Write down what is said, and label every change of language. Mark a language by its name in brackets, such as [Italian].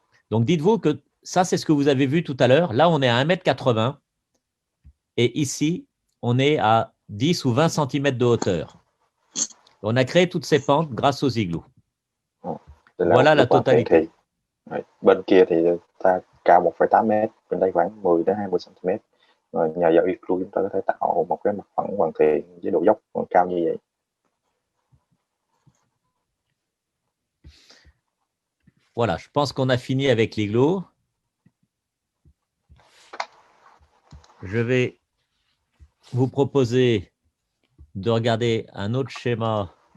[French] Donc, dites-vous que ça, c'est ce que vous avez vu tout à l'heure. Là, on est à 1,80 m. Et ici, on est à 10 ou 20 cm de hauteur. On a créé toutes ces pentes grâce aux igloos. Voilà la totalité. [Vietnamese] Bên kia thì ta cao 1,8 mét, bên đây khoảng 10 đến 20 cm. Rồi nhờ vào igloo chúng ta có thể tạo một cái mặt phẳng hoàn thiện với độ dốc còn cao như vậy. [French] Voilà, je pense qu'on a fini avec l'igloo. Je vais vous proposer de regarder un autre schéma.